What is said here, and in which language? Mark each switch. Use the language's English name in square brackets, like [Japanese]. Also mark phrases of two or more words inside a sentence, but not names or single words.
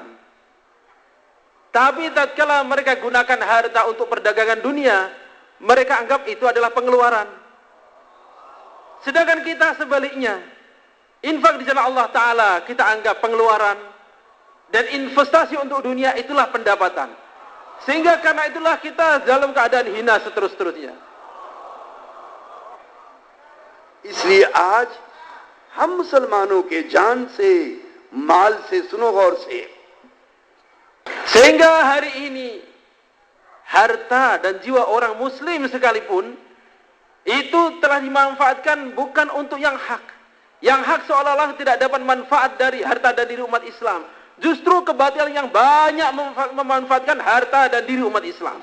[Indonesian] Tapi tatkala mereka gunakan harta untuk perdagangan dunia, mereka anggap itu adalah pengeluaran. Sedangkan kita sebaliknya, infak di jalan [Arabic] Allah taala [Indonesian] kita anggap pengeluaran, dan investasi untuk dunia itulah pendapatan. Sehingga karena itulah kita dalam keadaan hina seterus-terusnya. [Hindi] इसलिए आज हम मुसलमानों के जान से, माल से, सुनो गौर से, [Indonesian] sehingga hari ini harta dan jiwa orang muslim sekalipun itu telah dimanfaatkan bukan untuk yang hak. Yang hak seolah-olah tidak dapat manfaat dari harta dan diri umat Islam. Justru kebatilan yang banyak memanfaatkan harta dan diri umat Islam.